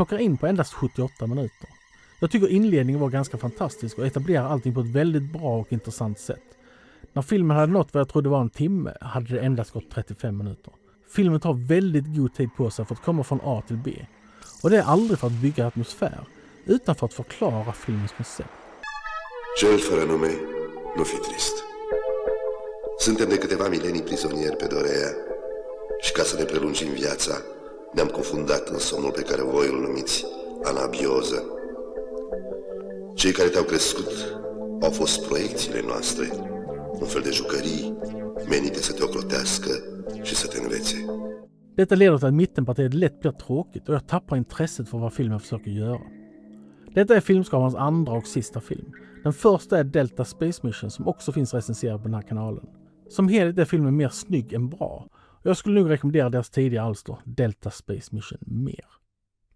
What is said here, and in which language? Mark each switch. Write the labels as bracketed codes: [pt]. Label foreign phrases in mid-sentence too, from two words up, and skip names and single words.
[sv] Den klockar in på endast 78 minuter. Jag tycker inledningen var ganska fantastisk och etablerar allting på ett väldigt bra och intressant sätt. När filmen hade nått vad jag trodde var en timme hade det endast gått 35 minuter. Filmen tar väldigt god tid på sig för att komma från A till B. Och det är aldrig för att bygga atmosfär, utan för att förklara filmens koncept. [ro] Cel fără nume, nu fi trist. Suntem de câteva milenii prizonieri pe Dorea și ca să ne prelungim viața, ne-am confundat în somnul pe care voi îl numiți anabioză. Cei care te-au crescut au fost proiecțiile noastre, un fel de jucării menite să te ocrotească și să te învețe. [sv] Detta leder till att mittenpartiet lätt blir tråkigt och jag tappar intresset för vad filmen försöker göra. Detta är filmskaparens andra och sista film. Den första är Delta Space Mission som också finns recenserad på den här kanalen. Som helhet är filmen mer snygg än bra och jag skulle nog rekommendera deras tidiga alster Delta Space Mission mer.